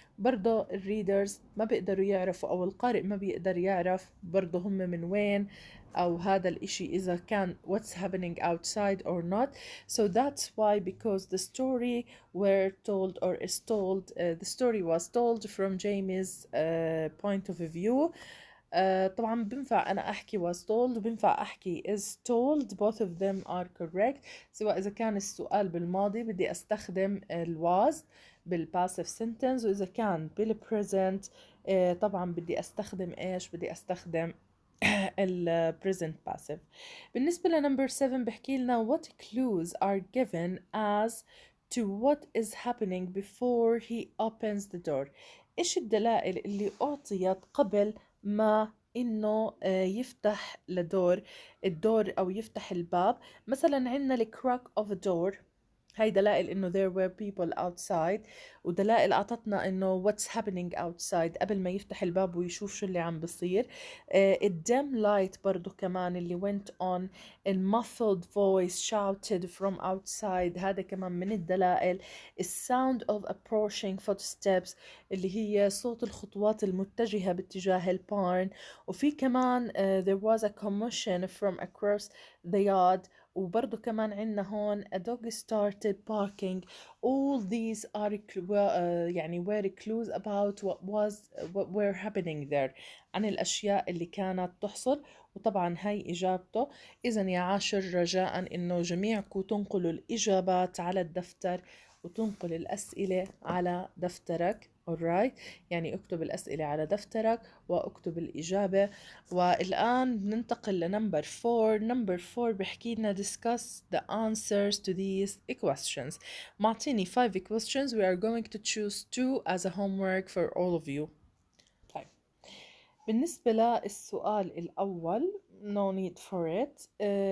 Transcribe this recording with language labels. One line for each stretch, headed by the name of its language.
Arabic: برضو الريدرز ما بيقدروا يعرفوا أو القارئ ما بيقدر يعرف برضو هم من وين أو هذا الإشي إذا كان
English: what's happening outside or not. So that's why because the story were told or is told the story was told from Jamie's point of view.
Arabic: طبعا بنفع أنا أحكي was told وبنفع أحكي is told.
English: both of them are correct.
Arabic: سواء إذا كان السؤال بالماضي بدي أستخدم ال was بالpassive sentence وإذا كان بالpresent طبعا بدي أستخدم إيش؟ بدي أستخدم ال
English: present passive.
Arabic: بالنسبة لنمبر 7 بحكي لنا
English: what clues are given as to what is happening before he opens the door.
Arabic: إيش الدلائل اللي أعطيت قبل ما إنه يفتح الدور أو يفتح الباب؟ مثلا عندنا ال
English: crack of a door.
Arabic: هاي دلائل إنه
English: there were people outside
Arabic: ودلائل أعطتنا إنه
English: what's happening outside
Arabic: قبل ما يفتح الباب ويشوف شو اللي عم بصير.
English: dim light
Arabic: برضو كمان اللي
English: went on. muffled voice shouted from outside
Arabic: هذا كمان من الدلائل.
English: sound of approaching footsteps
Arabic: اللي هي صوت الخطوات المتجهة باتجاه البارن. وفي كمان
English: there was a commotion from across the yard.
Arabic: وبرضو كمان عنا هون
English: a dog started barking. all these are يعني were clues about what were happening there
Arabic: عن الأشياء اللي كانت تحصل. وطبعا هاي إجابته. إذن يا عاشر رجاء إنه جميعكم تنقلوا الإجابات على الدفتر وتنقل الأسئلة على دفترك. alright يعني اكتب الأسئلة على دفترك واكتب الإجابة. والآن بننتقل لنمبر 4. نمبر 4 بحكي لنا
English: discuss the answers to these questions. معطيني 5 questions. we are going to choose 2 as a homework for all of you.
Arabic: طيب بالنسبة للسؤال الأول
English: no need for it.